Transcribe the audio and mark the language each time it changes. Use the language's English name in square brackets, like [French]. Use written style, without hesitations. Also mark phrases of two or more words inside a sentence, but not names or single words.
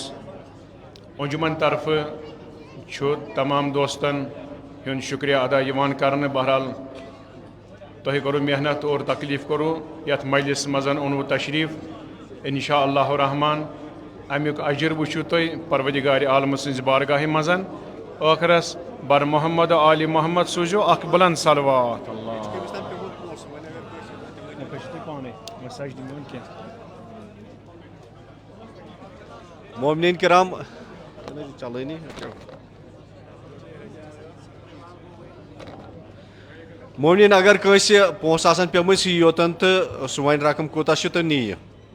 [Kashmiri] انجمن طرف تمام دوستن ہن شکریہ ادا یوان کرنے. بہرحال تہ کرو محنت اور تکلیف کرو یت مجلس مزن اونو تشریف [Arabic] انشاءاللہ الرحمن [Kashmiri] امیک اجر وچھو تُہۍ پروردگار عالم سٕنٛزِ بارگاہہِ منٛز ٲخرس بر محمد علی محمد سوٗزِو اکھ بلند صلوات اللہ مومنین کرام چلٲنی مومنین اگر کٲنٛسہِ پونٛسہٕ آسان پیٚمٕتۍ سُہ یی یوٚتن تہٕ سُہ وَنہِ رقم کوٗتاہ چھُ تہٕ نِیہِ